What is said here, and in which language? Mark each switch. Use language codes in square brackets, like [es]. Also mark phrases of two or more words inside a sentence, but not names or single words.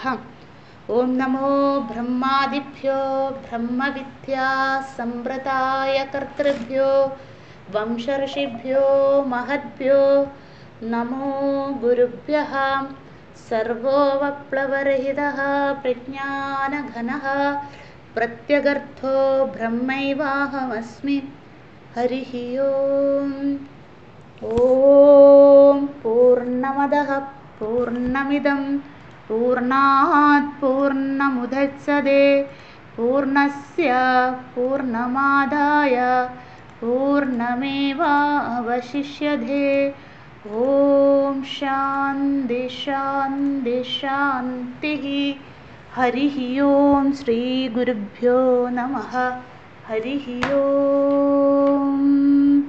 [sa] ഓം നമോ ബ്രഹ്മാദിഭ്യോ ബ്രഹ്മവിദ്യാ സമ്പ്രദായ കർത്തൃഭ്യോ വംശർഷിഭ്യോ മഹദ്ഭ്യോ നമോ ഗുരുഭ്യഃ. സർവോപപ്ലവരഹിതഃ പ്രജ്ഞാനഘനഃ പ്രത്യഗർത്ഥോ ബ്രഹ്മൈവാഹമസ്മി. ഹരിഃ ഓം. ഓം പൂർണ്ണമദഃ പൂർണ്ണമിദം പൂർണ്ണാത് പൂർണ്ണമുദച്യതേ പൂർണ്ണസ്യ പൂർണ്ണമാദായ പൂർണ്ണമേവാവശിഷ്യതേ. ഓം ശാന്തി ശാന്തി ശാന്തിഃ. ഹരിഃ ഓം. ശ്രീ ഗുരുഭ്യോ നമഃ. ഹരിഃ ഓം.